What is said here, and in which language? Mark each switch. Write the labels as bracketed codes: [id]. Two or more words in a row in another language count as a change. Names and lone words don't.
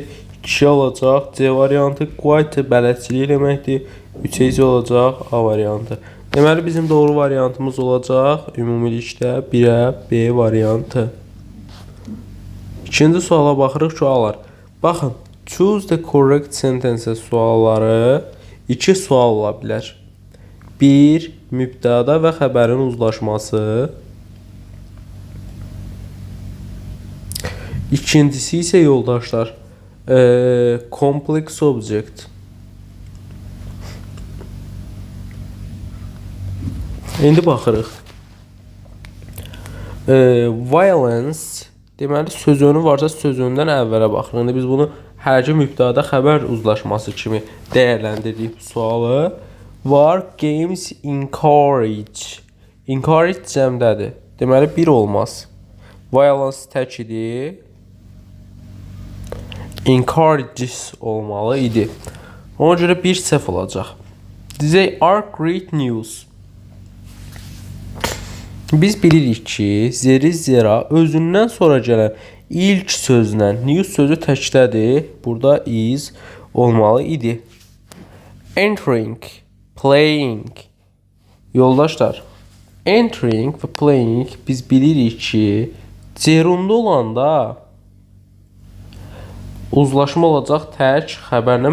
[az] 2 olacaq C variantı. Quiet bələdçilik deməkdir. 3 olacaq A variantı. Deməli bizim doğru variantımız olacaq ümumilikdə 1-ə B variantı. İkinci suala baxırıq suallar. Baxın, [en] choose the correct sentence [az] sualları 2 sual ola bilər. 1. Mübtəda və xəbərin uzlaşması. İkincisi isə yoldaşlar, [en] complex object. [az] İndi baxırıq. Violence deməli sözünü varsa sözündən əvvələ baxırıq. İndi biz bunu hər iki mübtəda xəbər uzlaşması kimi dəyərləndiririk bu sualı. [en] War games encourage. [az] Encourage cəmdədir. Deməli 1 olmaz. Violence tək idi. Encourages olmalı idi. Ona görə 1 səhv olacaq. [en] They are great news. [az] Biz bilirik ki, zeri zera özündən sonra gələn ilk sözlə news sözü təkdədir. Burada is olmalı idi. [en] Entering, playing. [az] Yoldaşlar, entering və playing biz bilirik ki, cerunda olanda uzlaşma olacaq tək xəbərlə.